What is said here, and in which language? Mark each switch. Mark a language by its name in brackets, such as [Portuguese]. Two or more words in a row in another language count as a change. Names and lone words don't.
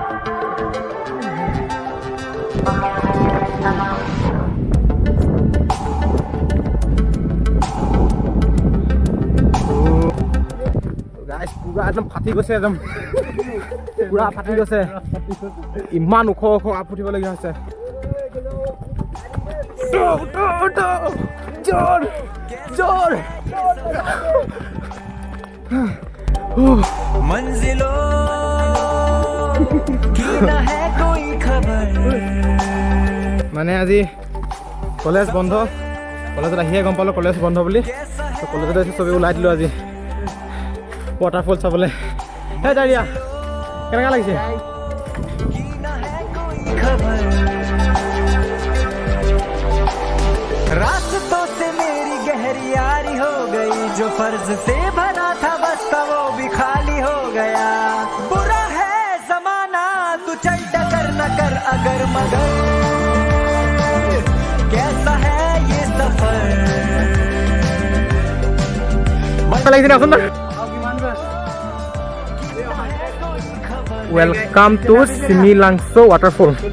[Assamese] পুৰা একদম ফাটি গৈছে একদম পুৰা ফাটি গৈছে ইমান ওখ ওখ আপ উঠিবলগীয়া হৈছে জোৰ জোৰ [Hindi] मंजिलों की ना है कोई खबर [Assamese] মানে আজি কলেজ বন্ধ কলেজত আহিয়ে গম পালোঁ কলেজ বন্ধ বুলি কলেজতে চবেই ওলাই দিলোঁ আজি ৱাটাৰফল চাবলৈ হে ডাৰিয়া কেনেকুৱা লাগিছে [Hindi] रास्तों से मेरी गहरी यारी हो गई जो फर्ज से भरा था बस वो भी खाली हो गया बुरा है जमाना तू चल टकर न कर अगर मगर कैसा है ये सफर [Assamese] লাগিছে আপোনাৰ [English] welcome to [Assamese] চিমিলাংছো ৱাটাৰফল